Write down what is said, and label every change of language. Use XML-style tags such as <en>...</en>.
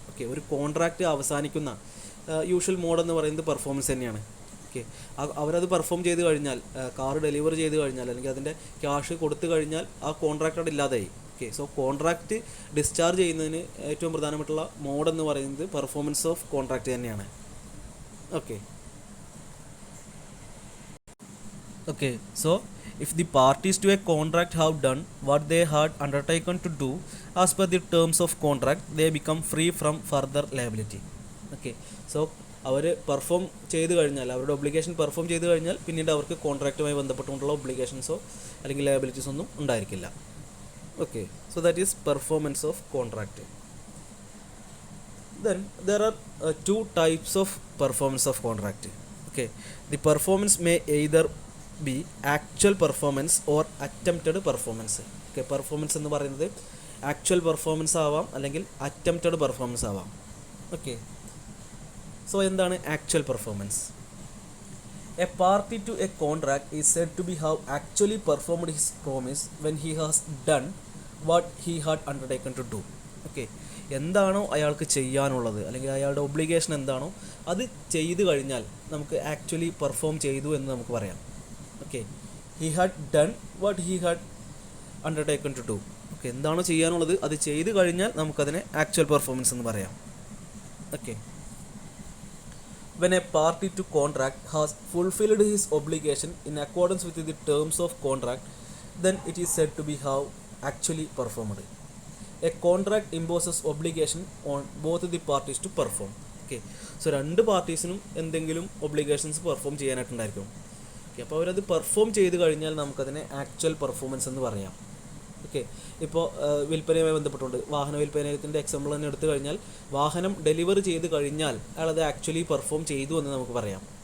<ml>Okay, ഒരു contract അവസാനിക്കുന്ന usual mode എന്ന് പറയുന്നത് പെർഫോമൻസ് തന്നെയാണ്. ഓക്കെ, അവരത് പെർഫോം ചെയ്ത് കഴിഞ്ഞാൽ, കാർ ഡെലിവർ ചെയ്ത് കഴിഞ്ഞാൽ അല്ലെങ്കിൽ അതിൻ്റെ ക്യാഷ് കൊടുത്തു കഴിഞ്ഞാൽ ആ കോൺട്രാക്റ്റ് അവിടെ ഇല്ലാതായി. ഓക്കെ, സോ കോൺട്രാക്റ്റ് ഡിസ്ചാർജ് ചെയ്യുന്നതിന് ഏറ്റവും പ്രധാനപ്പെട്ടുള്ള മോഡ് എന്ന് പറയുന്നത് പെർഫോമൻസ് ഓഫ് കോൺട്രാക്റ്റ് തന്നെയാണ്.</ml> <en>Okay, okay, so if the parties to a contract have done what they had undertaken to do as per the terms of contract, they become free from further liability.</en> <ml>Okay, so our perform ചെയ്ത് കഴിഞ്ഞാൽ, അവരുടെ obligation perform ചെയ്ത് കഴിഞ്ഞാൽ പിന്നീട് അവർക്ക് കോൺട്രാക്റ്റുമായി ബന്ധപ്പെട്ടുകൊണ്ടുള്ള ഒബ്ലിഗേഷൻസോ അല്ലെങ്കിൽ liabilities ഒന്നും ഉണ്ടായിരിക്കില്ല.</ml> <en>Okay, so that is performance of contract. Then there are two types of performance of contract. Okay, the performance may either be actual performance or attempted performance.</en> <ml>Okay, performance എന്ന് പറയുന്നത് ആക്ച്വൽ പെർഫോമൻസ് ആവാം അല്ലെങ്കിൽ attempted performance ആവാം. Okay, so എന്താണ് actual performance?</ml> <en>A party to a contract is said to be have actually performed his promise when he has done what he had undertaken to do.</en> <ml>Okay, എന്താണോ അയാൾക്ക് ചെയ്യാനുള്ളത് അല്ലെങ്കിൽ അയാളുടെ obligation എന്താണോ അത് ചെയ്തു കഴിഞ്ഞാൽ നമുക്ക് ആക്ച്വലി പെർഫോം ചെയ്തു എന്ന് നമുക്ക് പറയാം.</ml> <en>Okay, he had done what he had undertaken to do.</en> <ml>Okay, എന്താണോ ചെയ്യാനുള്ളത് അത് ചെയ്തു കഴിഞ്ഞാൽ നമുക്കതിനെ ആക്ച്വൽ പെർഫോമൻസ് എന്ന് പറയാം.</ml> <en>Okay, when a party to contract has fulfilled his obligation in accordance with the terms of contract, then it is said to be have actually performed. A contract imposes obligation on both the parties to perform.</en> <ml>Okay, so രണ്ട് പാർട്ടീസിനും എന്തെങ്കിലും obligations perform ചെയ്യാനായിട്ടുണ്ടായിരിക്കും. Okay, അപ്പോൾ അവരത് perform ചെയ്ത് കഴിഞ്ഞാൽ നമുക്കതിനെ actual performance എന്ന് പറയാം. Okay, ഇപ്പോൾ വിൽപ്പനയുമായി ബന്ധപ്പെട്ടുകൊണ്ട് വാഹന വിൽപ്പനത്തിൻ്റെ എക്സാമ്പിൾ തന്നെ എടുത്തു കഴിഞ്ഞാൽ വാഹനം ഡെലിവറി ചെയ്ത് കഴിഞ്ഞാൽ അയാളത് ആക്ച്വലി പെർഫോം ചെയ്തു എന്ന് നമുക്ക് പറയാം.</ml>